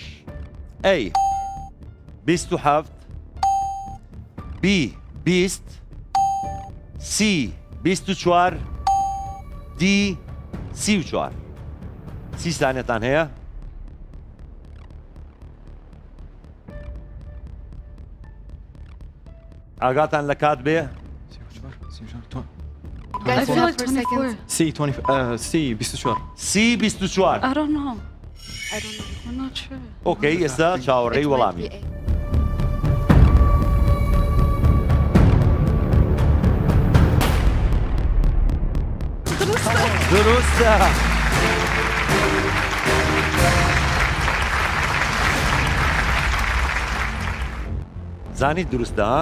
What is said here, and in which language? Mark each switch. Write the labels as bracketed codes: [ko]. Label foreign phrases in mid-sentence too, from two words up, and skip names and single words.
[ckb] ئەی 27 بی 20 سی 24 دی 34. 30 سانێتان هەیە؟ ئاگاتان لە کات بێ؟ [en] I feel like 24. [ckb] سي 24. سی 24. [en] I don't know. I'm not sure. [ckb] ئۆکەی ئێستا چاوەڕێی وەڵامی. دروستە. زانیت دروستە ها؟